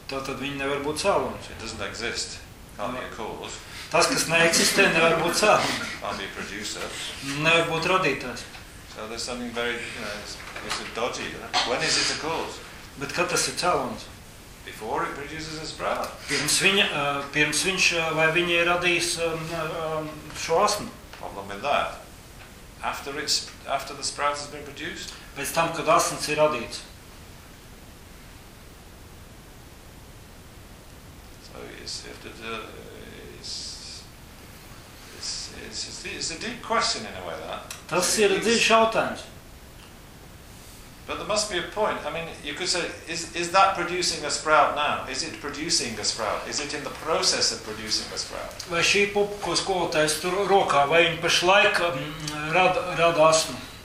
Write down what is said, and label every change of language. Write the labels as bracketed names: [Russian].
[Latvian] Tātad viņa nevar būt cēlons. [English] It doesn't exist. Can't be a cause. [Latvian] Tas, kas neeksistē, nevar būt cēlons. [English] Can't be a producer. [Latvian] Nevar būt radītājs. [English] So there's something very, you know, it's a dodgy. When is it a cause? [Latvian] Bet kad tas ir cēlons? [English] Before it produces a sprout. [Latvian] Pirms viņš vai viņa ir radījis šo asmu. [English] Problem with that. After the sprout has been produced. [Latvian] Pēc tam, kad asns ir radīts. [English] So it's a deep question in a way that. [Latvian] Tas ir dziļš jautājums. [English] But there must be a point. I mean, you could say, is that producing a sprout now? Is it producing a sprout? Is it in the process of producing a sprout? [Latvian] Vai šī pupa, ko skolotājs tur rokā, vai viņa pašlaik rada asmu?